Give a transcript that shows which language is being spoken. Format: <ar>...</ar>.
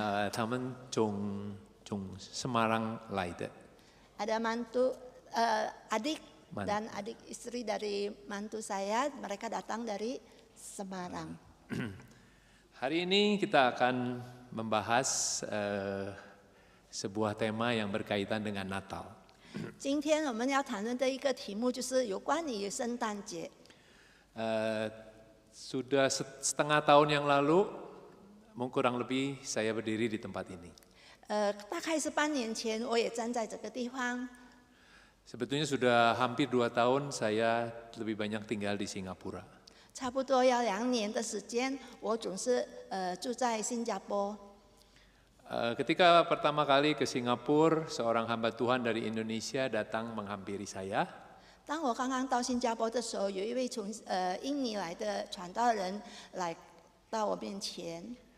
<zh>他们从Semarang 来的。</zh> <id>ada mantu adik dan adik istri dari mantu saya, mereka datang dari Semarang. Hari ini kita akan membahas sebuah tema yang berkaitan dengan Natal.</id> <zh>今天我们要谈论的一个题目就是有关于圣诞节。</zh> <id>Sudah setengah tahun yang lalu, kurang lebih saya berdiri di tempat ini.</id> <zh>大概是半年前，我也站在这个地方。</zh> <id>Sebetulnya sudah hampir 2 tahun saya lebih banyak tinggal di Singapura.</id> <zh>差不多要2年的时间，我总是住在新加坡。</zh> <id>Ketika pertama kali ke Singapura, seorang hamba Tuhan dari Indonesia datang menghampiri saya.</id> <zh>当我刚刚到新加坡的时候，有一位从印尼来的传道人来到我面前。</zh>